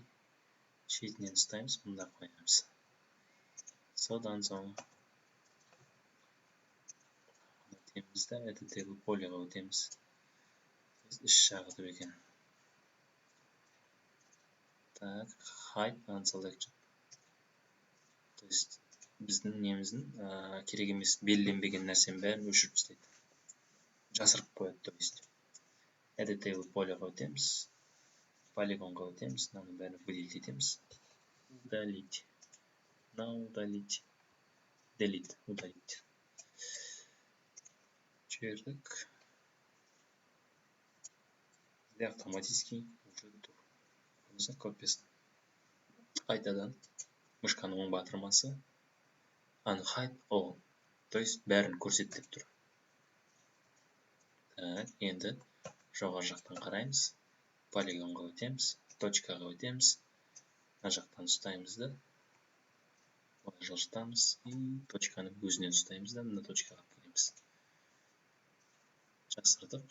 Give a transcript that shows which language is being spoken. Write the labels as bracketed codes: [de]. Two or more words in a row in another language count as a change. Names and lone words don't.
[kk] Шетінен ұстаймыз, мұнда қоямыз. Содан соң өтеміз да, editable полеға өтеміз. Іш жағы деп екен. Так, [en] hide and selection. [ru] То есть [kk] біздің неміздің керек емес белгіленбеген нәрсенің бәрін өшіріп тастайды. Жасырып қояды, [ru] то есть. [kk] Editable полеға өтеміз. Полигонға өтеміз, мынаның бәрін выделить етеміз. [ru] Удалить. Удалить. [kk] Delete. Удалить. Жібердік. Бізде [ru] автоматически уже [kk] тұр. Көзі копиясын. Қайтадан мышканың оң батырмасы [en] unhide all. [kk] То есть бәрін көрсет деп тұр. Так, енді жоғары жақтан қараймыз. Полигонға өтеміз. Точкаға өтеміз. Мына жақтан ұстаймыз да. Жылжытамыз. И точканы өзінен ұстаймыз да. Мына точкаға келеміз. Жасырдық.